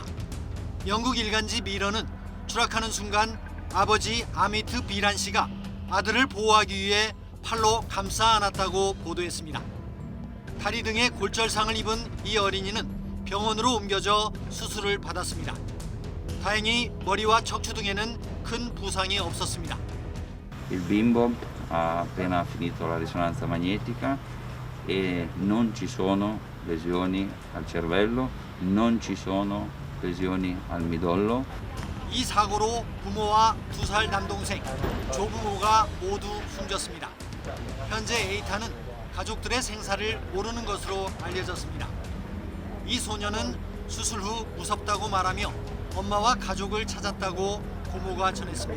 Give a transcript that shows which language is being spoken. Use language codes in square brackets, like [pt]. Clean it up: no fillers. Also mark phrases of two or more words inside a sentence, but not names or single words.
[ko] 영국 일간지 미러는 추락하는 순간 아버지 아미트 비란 씨가 아들을 보호하기 위해 팔로 감싸 안았다고 보도했습니다. 다리 등에 골절상을 입은 이 어린이는 병원으로 옮겨져 수술을 받았습니다. 다행히 머리와 척추 등에는 큰 부상이 없었습니다. [it] Il bimbo ha appena finito la risonanza magnetica e non ci sono lesioni al cervello, non ci sono lesioni al midollo. [ko] 이 사고로 부모와 2살 남동생, 조부모가 모두 숨졌습니다. 현재 에이탄은 가족들의 생사를 모르는 것으로 알려졌습니다. 이 소녀는 수술 후 무섭다고 말하며 엄마와 가족을 찾았다고 고모가 전했습니다.